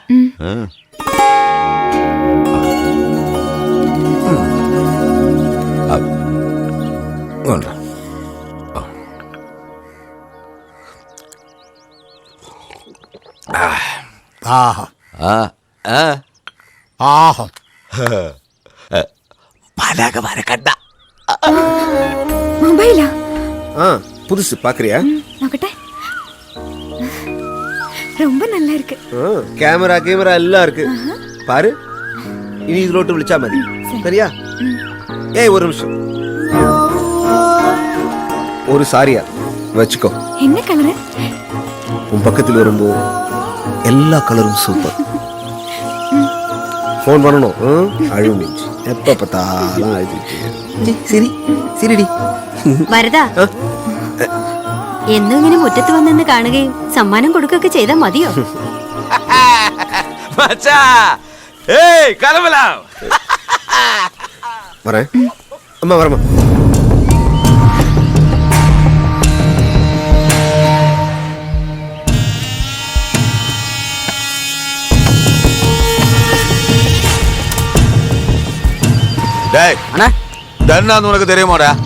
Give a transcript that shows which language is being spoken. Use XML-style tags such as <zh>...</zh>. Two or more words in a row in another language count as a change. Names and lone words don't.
<ml>ആഹാ ആഹാ. മാലാകമാരെ കണ്ട മൊബൈലാ?</ml> <ta>ആ പുതുசு பாக்குறியா? നോക്കട്ടെ. ரொம்ப நல்லா இருக்கு. கேமரா எல்லாம் இருக்கு பாரு. இனி இதுலோட்டு</ta> <ml>விളിച്ചാ മതി.</ml> <ta>சரியா? ஏய் ஒரு நிமிஷம். ஒரு சாரியா வச்சுக்கோ. என்ன கலர்? உன் பக்கத்தில் வரும்போ எல்லா கலரும் சூப்பர். ஃபோன் பண்ணணும். அழுமிச்சு எப்ப பார்த்தாலும் அழுதுட்டு. சரி சரிடி.</ta> <ml>വരദാ, എന്നും ഇങ്ങനെ മുറ്റത്ത് വന്നെന്ന് കാണുകയും സമ്മാനം കൊടുക്കുകയൊക്കെ ചെയ്താൽ മതിയോ? മച്ചാ ഏയ് കലമലാം.</ml> <ta>வரேன். அம்மா வரமா. டேய் அண்ணா, தன்னான்னு உனக்கு தெரியுமாடா?</ta>